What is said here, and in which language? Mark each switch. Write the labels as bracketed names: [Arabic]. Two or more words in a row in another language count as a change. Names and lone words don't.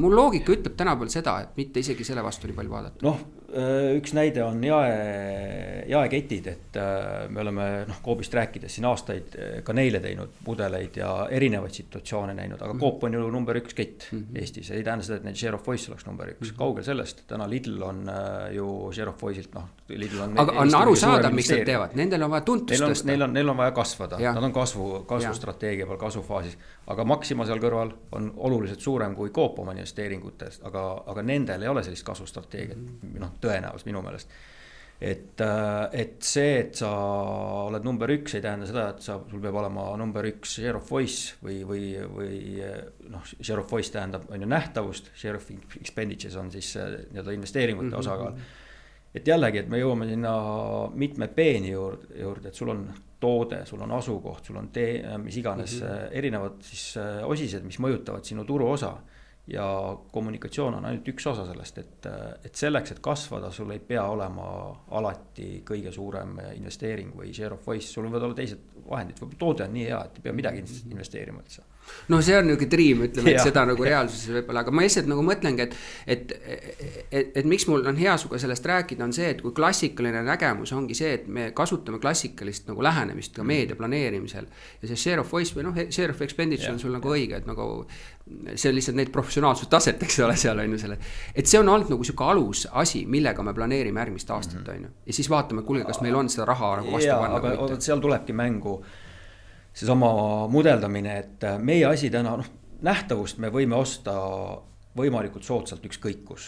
[Estonian] Mul loogika ütleb tänapäeval seda, et mitte isegi selle vastu nii palju vaadata. Üks näide on jaeketid, et me oleme Coopist rääkides siin aastaid ka neile teinud mudeleid ja erinevaid situatsioone näinud, aga Coop on ju number 1 kett Eestis, ei tähenda seda, et need [English] share of voice [Estonian] oleks number 1, kaugel sellest, täna Lidl on ju [English] share of voice'ilt, [Estonian] aga on aru saada, miks nad teevad, nendel on vaja tuntust tõsta. Neil on vaja kasvada, nad on kasvustrateegia peal, kasvufaasis, aga Maxima seal kõrval on oluliselt suurem kui Coop oma investeeringutest, aga nendel ei ole sellist kasvustrateegiat, tõenäoliselt minu meelest. Et see, et sa oled number 1, ei tähenda seda, et sul peab olema number 1 [English] share of voice [Estonian] või [English] share of voice [Estonian] tähendab on ju nähtavust, [English] share of expenditures [Estonian] on siis investeeringute osakaal. Et jällegi, et me jõuame sinna mitme peeni juurde, et sul on toode, sul on asukoht, sul on mis iganes erinevad siis osised, mis mõjutavad sinu turuosa. Ja kommunikatsioon on ainult üks osa sellest, et selleks, et kasvada, sul ei pea olema alati kõige suurem investeering või [English] share of voice, [Estonian] sul võivad olla teised vahendid, toode on nii hea, et ei pea midagi investeerima üldse. No see on niisugune dream, ütleme, et seda nagu reaalsuses võib-olla, aga ma lihtsalt nagu mõtlengi, et miks mul on hea suga sellest rääkida, on see, et kui klassikaline nägemus ongi see, et me kasutame klassikalist nagu lähenemist ka meedia planeerimisel ja see [English] share of voice [Estonian] või [English] share of expenditure [Estonian] on sul nagu õige, et nagu see on lihtsalt neid professionaalsust taset, eks ole, seal on ju selle, et see on olnud nagu siuke alus asi, millega me planeerime järgmist aastat, on ju. Ja siis vaatame, kuulge, kas meil on seda raha nagu vastu panna. Aga seal tulebki mängu seesama mudeldamine, et meie asi täna, nähtavust me võime osta võimalikult soodsalt ükskõik kus.